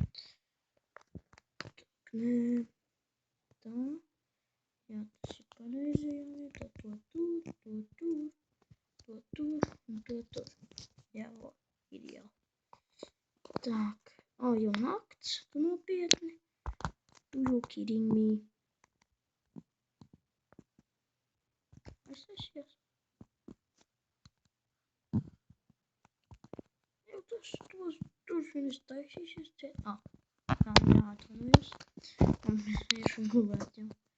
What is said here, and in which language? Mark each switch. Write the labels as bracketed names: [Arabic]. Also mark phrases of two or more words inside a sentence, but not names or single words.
[Latvian] Tā, nē. Tā. Jā, tas ir pareizajā vietā. To tur un to tur. Jā, ideāli. Tā. Jau nakts, tu nopietni. [English] You kidding me? [Latvian] Kas tas ir? Jau tos viņas taisīsies ciet. Nav jāatvainojas. Man vienkārši gulēt jau.